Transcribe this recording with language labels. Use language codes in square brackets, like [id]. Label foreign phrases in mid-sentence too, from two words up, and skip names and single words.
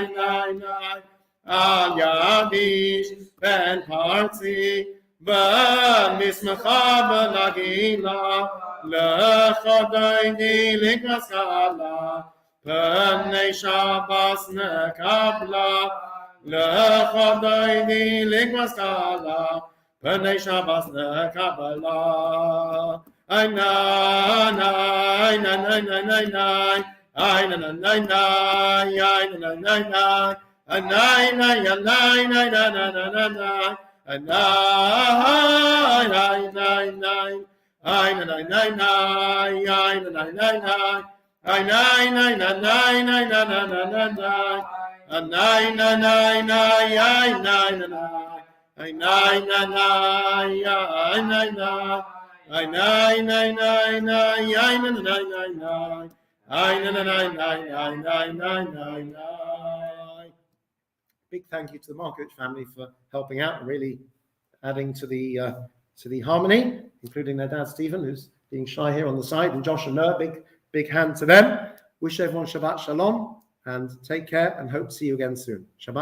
[he] nay nay על יד איש בן פרצי ונשמחה ונגילה לכה דודי לקראת כלה פני שבת נקבלה לכה דודי לקראת כלה פני שבת נקבלה Ay nay nay nay nay nay nay ay nay nay nay nay ay nay nay nay ay nay nay ay nay nay nay nay nay ay nay nay nay ay nay nay nay ay nay nay nay ay nay nay nay nay nay nay nay nay ay nay nay nay nay ay nay nay ay nay nay nay ay nay nay ay nay nay nay nay ay nay nay nay nay ay nay nay nay ay nay nay nay. [en] Big thank you to the Markovich family for helping out, really adding to the harmony, including their dad Stephen, who's being shy here on the side, and Josh and Noah. Big hand to them. Wish everyone [he] שבת שלום. [en] and take care, and hope to see you again soon.